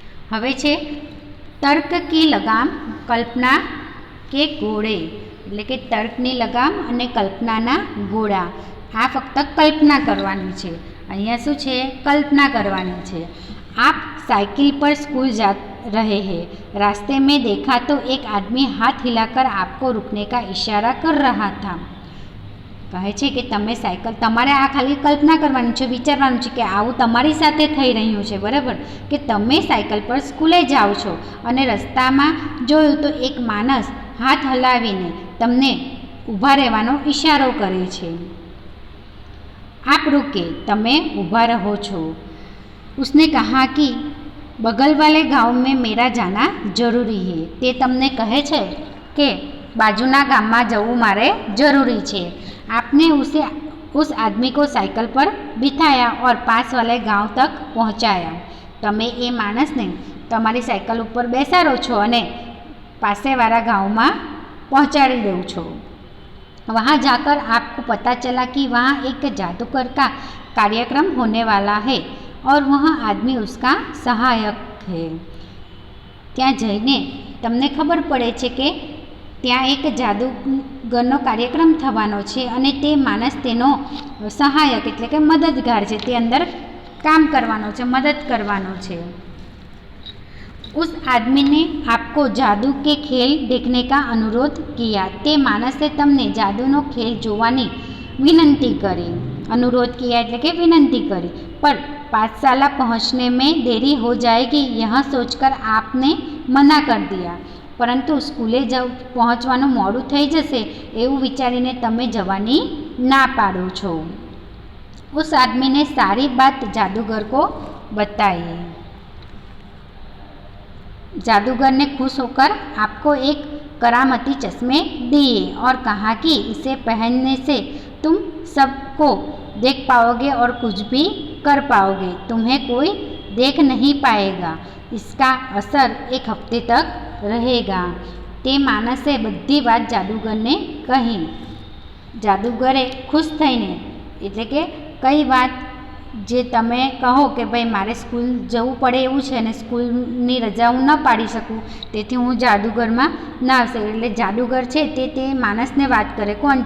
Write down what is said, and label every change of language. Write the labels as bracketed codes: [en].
[gu] હવે છે તર્ક કી લગામ કલ્પના કે ઘોડે, એટલે કે તર્કની લગામ અને કલ્પનાના ઘોડા. આ ફક્ત કલ્પના કરવાની છે. અહીંયા શું છે? [hi] कल्पना करवानी है। आप साइकिल पर स्कूल जा रहे हैं। रास्ते में देखा तो एक आदमी हाथ हिलाकर आपको रुकने का इशारा कर रहा था। [gu] કહે છે કે તમે સાયકલ, તમારે આ ખાલી કલ્પના કરવાની છે, વિચારવાનું છે કે આવું તમારી સાથે થઈ રહ્યું છે, બરાબર, કે તમે સાયકલ પર સ્કૂલે જાઓ છો અને રસ્તામાં જોયું તો એક માણસ હાથ હલાવીને તમને ઊભા રહેવાનો ઇશારો કરે છે। આપ રૂકે, તમે ઊભા રહો છો। [hi] उसने कहा कि बगल वाले गांव में मेरा जाना जरूरी है। [gu] તે તમને કહે છે કે બાજુના ગામમાં જવું મારે જરૂરી છે। [hi] आपने उस आदमी को साइकिल पर बिठाया और पास वाले गांव तक पहुंचाया। [gu] તમે એ માણસને તમારી સાયકલ ઉપર બેસાડો છો અને પાસેવાળા ગાંવમાં પહોંચાડી દો છો। [hi] वहाँ जाकर आपको पता चला कि वहाँ एक जादूगर का कार्यक्रम होने वाला है और वह आदमी उसका सहायक है। [gu] ત્યાં જઈને તમને ખબર પડે છે કે ત્યાં એક જાદુગરનો કાર્યક્રમ થવાનો છે અને તે માણસ તેનો સહાયક એટલે કે મદદગાર છે, તે અંદર કામ કરવાનો છે, મદદ કરવાનો છે। [hi] उस आदमी ने आपको जादू के खेल देखने का अनुरोध किया। [gu] તે માણસે તમને જાદુનો ખેલ જોવાની વિનંતી કરી। [hi] अनुरोध किया [gu] એટલે કે વિનંતી કરી। [hi] पर पाठशाला पहुँचने में देरी हो जाएगी यह सोचकर आपने मना कर दिया। [gu] પરંતુ સ્કૂલે પહોંચવાનું મોડું થઈ જશે એવું વિચારીને તમે જવાની ના પાડો છો। [hi] उस आदमी ने सारी बात जादूगर को बताई। जादूगर ने खुश होकर आपको एक करामती चश्मे दिए और कहा कि इसे पहनने से तुम सबको देख पाओगे और कुछ भी कर पाओगे। तुम्हें कोई देख नहीं पाएगा। इसका असर एक हफ्ते तक रहेगा। [gu] તે માણસે બધી વાત જાદુગરને કહી। જાદુગરે ખુશ થઈને, એટલે કે કઈ વાત જે તમે કહો કે ભાઈ મારે સ્કૂલ જવું પડે એવું છે અને સ્કૂલની રજા હું ન પાડી શકું, તેથી હું જાદુગરમાં ના આવશે, એટલે જાદુગર છે તે માણસને વાત કરે। કોણ?